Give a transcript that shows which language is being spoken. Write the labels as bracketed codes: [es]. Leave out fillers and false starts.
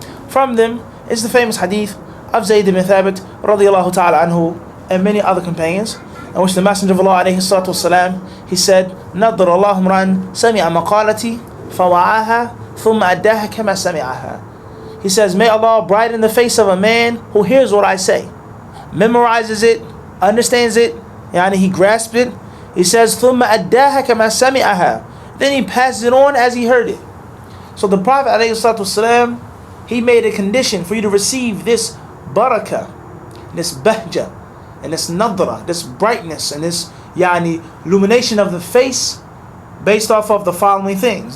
[en] From them is the famous hadith of Zayd ibn Thabit radiyallahu ta'ala anhu and many other companions, in which the Messenger of Allah ﷺ, he said, [ar] نَضَّرَ اللَّهُ امْرَأً سَمِعَ مَقَالَتِي فَوَعَاهَا ثُمَّ أَدَّاهَا كَمَا سَمِعَهَا. [en] He says, may Allah brighten the face of a man who hears what I say, memorizes it, understands it, he grasps it. He says, [ar] ثُمَّ أَدَّاهَا كَمَا سَمِعَهَا. [en] Then he passes it on as he heard it. So the Prophet ﷺ, he made a condition for you to receive this barakah, this bahja, and this nadra, this brightness, and this illumination of the face based off of the following things.